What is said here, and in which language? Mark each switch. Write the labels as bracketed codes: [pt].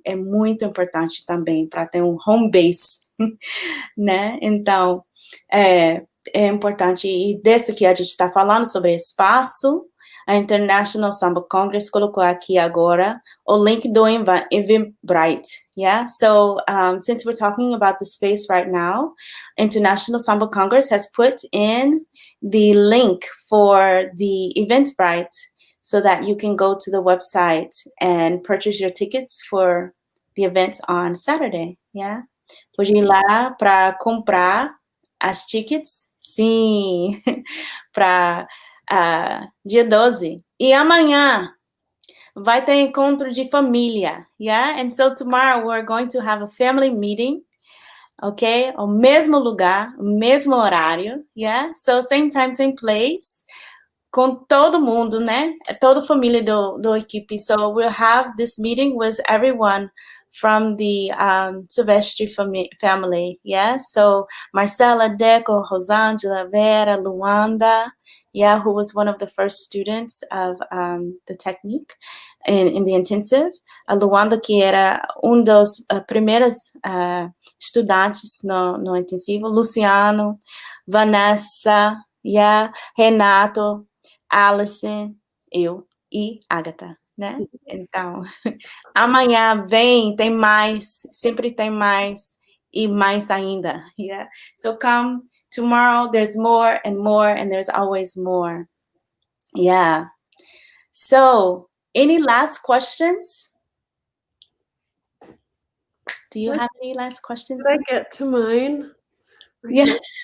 [pt] É muito importante também para ter um [en] home base, [pt] né? Então, é importante, e desde que a gente está falando sobre espaço, a International Samba Congress colocou aqui agora o link do Eventbrite, yeah? [en] So, since we're talking about the space right now, International Samba Congress has put in the link for the Eventbrite so that you can go to the website and purchase your tickets for the event on Saturday, yeah? [pt] Pode ir lá para comprar as tickets, sim, para dia 12. E amanhã vai ter encontro de família, yeah? [en] And so tomorrow we're going to have a family meeting, okay? [pt] O mesmo lugar, o mesmo horário, yeah? [en] So same time, same place, [pt] com todo mundo, né? Toda a família do equipe. [en] So we'll have this meeting with everyone from the Silvestre family, yeah? So Marcela, Deco, Rosângela, Vera, Luanda, yeah, who was one of the first students of the Technique in the intensive. [pt] A Luanda, que era dos primeiros estudantes no intensivo. Luciano, Vanessa, yeah, Renato, Alison, eu e Agatha, né? Então, amanhã tem mais, sempre tem mais, e mais ainda, yeah? [en] So come tomorrow, there's more, and there's always more, yeah. So, Any last questions? Do you have any last questions? Did I get to mine? Yeah.